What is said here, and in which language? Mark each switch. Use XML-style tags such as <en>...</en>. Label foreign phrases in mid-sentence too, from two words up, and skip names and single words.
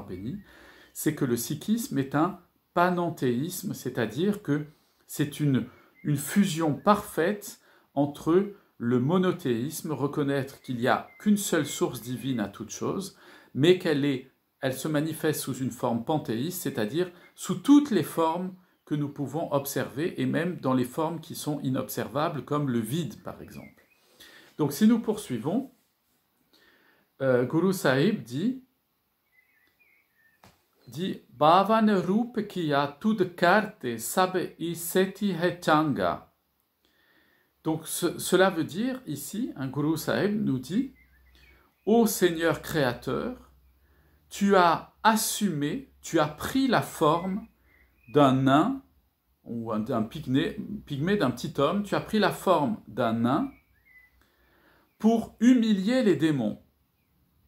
<fr>bénis, c'est que le sikhisme est un panenthéisme, c'est-à-dire que c'est une fusion parfaite entre le monothéisme, reconnaître qu'il n'y a qu'une seule source divine à toute chose, mais elle se manifeste sous une forme panthéiste, c'est-à-dire sous toutes les formes que nous pouvons observer, et même dans les formes qui sont inobservables, comme le vide, par exemple. Donc, si nous poursuivons, Guru Sahib dit</fr> <pa>ਬਾਵਨ ਰੂਪ ਕੀਆ ਤੁਧ ਕਰਤੇ ਸਭ ਇਸੇਤੀ ਹੈਚੰਗਾ.</pa> <fr>Donc, cela veut dire, ici, un Guru Sahib nous dit Ô Seigneur Créateur, tu as assumé, tu as pris la forme d'un nain, ou d'un pygmée d'un petit homme, tu as pris la forme d'un nain pour humilier les démons.</fr>